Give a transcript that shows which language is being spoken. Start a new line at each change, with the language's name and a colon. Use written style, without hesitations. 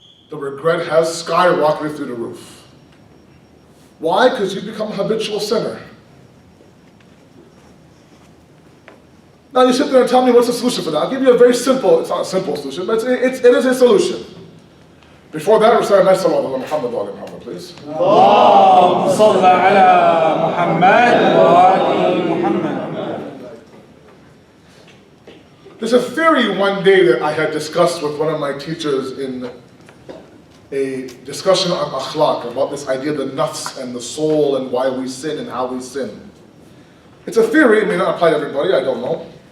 English: The regret has skyrocketed through the roof. Why? Because you become a habitual sinner. Now you sit there and tell me what's the solution for that. I'll give you a very simple, it's not a simple solution, but it is a solution. Before that, we're saying, Muhammad, please.
Arabic: اللهم صل على محمد وآل محمد.
English: There's a theory one day that I had discussed with one of my teachers in a discussion on akhlaq, about this idea of the nafs and the soul and why we sin and how we sin. It's a theory, it may not apply to everybody, I don't know.